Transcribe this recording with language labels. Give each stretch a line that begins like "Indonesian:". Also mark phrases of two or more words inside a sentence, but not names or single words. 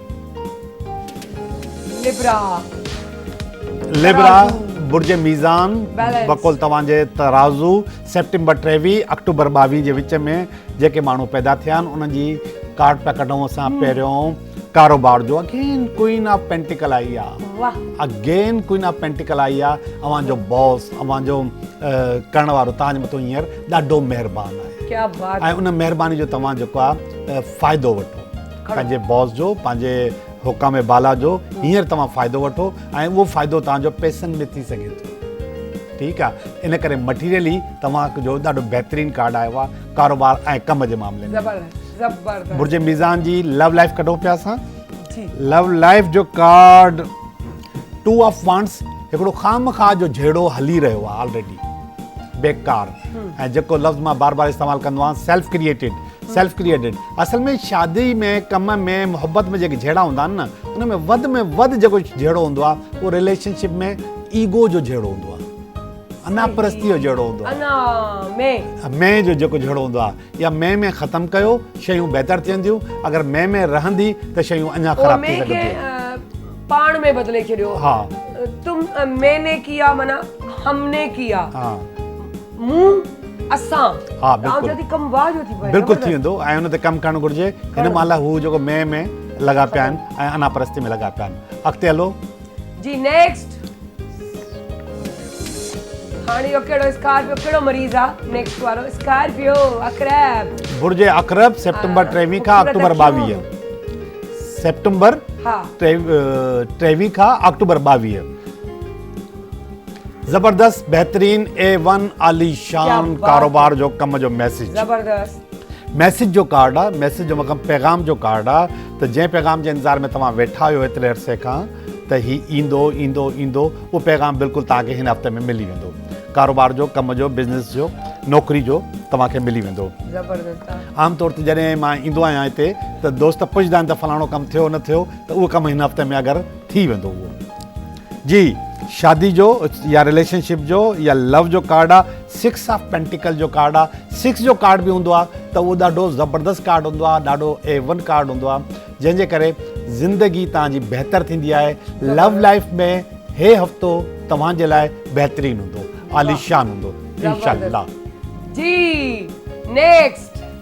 Sindhi: लिब्रा बुर्ज मीज़ान बकुल तव्हांजे तराज़ू सेप्टेंबर 23 अक्टूबर 22 जे विच में जेके माण्हू पैदा थिया आहिनि उन्हनि जी कार्ड पिया कढूं असां पहिरियों कारोबार जो अगेन
English: Queen of Pentacle
Sindhi: आई आहे अव्हांजो बॉस अव्हांजो करण वारो तव्हांजे मथां हींअर ॾाढो महिरबानी आहे ऐं उन महिरबानी जो तव्हां जेको आहे फ़ाइदो वठो पंहिंजे बॉस जो पंहिंजे हुकाम बाला जो हींअर तव्हां फ़ाइदो वठो ऐं उहो फ़ाइदो तव्हांजो पैसनि में थी सघे थो ठीकु आहे इन करे मटीरियली तव्हांजो ॾाढो बहितरीनु कार्ड आयो आहे कारोबार ऐं कम जे मामले में बुर्ज मीज़ान जी
English: love life
Sindhi: कढूं पिया असां
English: love life
Sindhi: जो कार्ड 2 ऑफ वंड्स हिकिड़ो खामखा जो झेड़ो हली रहियो आहे ऑलरेडी बेकार ऐं जेको लफ़्ज़ मां बार बार इस्तेमालु कंदो आहियां
English: self created
Sindhi: असल में शादी में कम में मोहब्बत में जेके झेड़ा हूंदा आहिनि न उन में वधि जेको झेड़ो हूंदो आहे उहो रिलेशनशिप में ईगो जो झेड़ो हूंदो आहे अनापरस्ती जो झेड़ो हूंदो आहे मैं जो जेको झेड़ो हूंदो आहे या मैं में ख़तमु कयो शयूं बहितर थींदियूं अगरि मैं में रहंदी त शयूं अञा ख़राब थी सघंदियूं पाण में बदले छॾियो हा
Urdu: تم میں نے کیا مانا ہم نے کیا
Sindhi: हा मूं असां हा बिल्कुलु जल्दी कम वाह जो थी पए बिल्कुलु थी वेंदो ऐं हुन ते कमु करणु घुरिजे हिन महिल हू जेको मैं में लॻा पिया आहिनि ऐं अनापरस्ती में लॻा पिया आहिनि अॻिते हलो जी नेक्स्ट हाणे इहो कहिड़ो स्कॉर्पियो कहिड़ो मरीज़ आहे नेक्स्ट वारो स्कॉर्पियो अकरब बुर्ज अकरब सेप्टेंबर 23 खां अक्टूबर 22 सेप्टेंबर हा 23 खां अक्टूबर 22 जबरदस्त बेहतरीन A1 आलीशान कारोबार जो कम जो मैसेज जो कार्ड आहे मैसेज जो मक़सदु पैगाम जो कार्ड आहे त जंहिं पैगाम जे इंतज़ार में तव्हां वेठा आहियो एतिरे अरसे खां त हीउ ईंदो उहो पैगाम बिल्कुलु तव्हांखे हिन हफ़्ते में मिली वेंदो कारोबार जो कम जो बिज़नेस जो नौकिरी जो तव्हांखे मिली वेंदो आमतौर ते जॾहिं मां ईंदो आहियां हिते त दोस्त पुछंदा आहिनि त फलाणो कमु थियो न थियो त उहो कमु हिन हफ़्ते में अगरि थी वेंदो उहो जी शादी जो या रिलेशनशिप जो या लव जो कार्ड आहे
English: 6 of Pentacle
Sindhi: जो कार्ड आहे 6 जो कार्ड बि हूंदो आहे त उहो ॾाढो ज़बरदस्त कार्ड हूंदो आहे ॾाढो A1 कार्ड हूंदो आहे जंहिंजे करे ज़िंदगी तव्हांजी बहितर थींदी आहे
English: love life
Sindhi: में हे हफ़्तो तव्हांजे लाइ बहितरीन हूंदो आलीशान हूंदो इंशाअल्लाह जी नेक्स्ट